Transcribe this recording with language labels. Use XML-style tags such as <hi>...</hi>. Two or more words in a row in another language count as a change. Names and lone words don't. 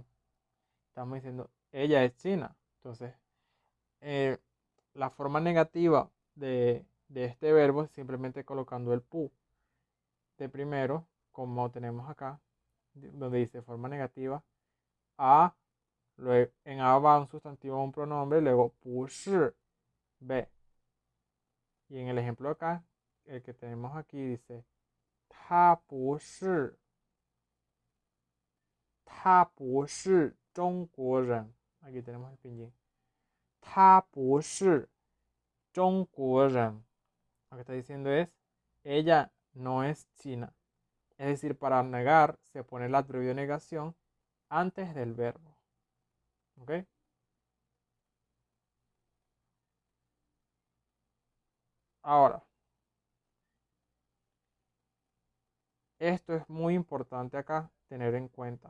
<es>Estamos diciendo, ella es china. Entonces, eh, la forma negativa de este verbo es simplemente colocando el pu de primero, como tenemos acá, donde dice forma negativa. A, luego en A va un sustantivo o un pronombre, luego</es> <zh>不是,</zh> <es>B. Y en el ejemplo acá, el que tenemos aquí dice,</es> <zh>他不是中国人.</zh> <es>Aquí tenemos el pinyin.</es> <zh>他不是中国人.</zh> <es>Lo que está diciendo es, ella no es china. Es decir, para negar se pone el adverbio de negación antes del verbo. ¿Ok? Ahora, esto es muy importante acá tener en cuenta.</es>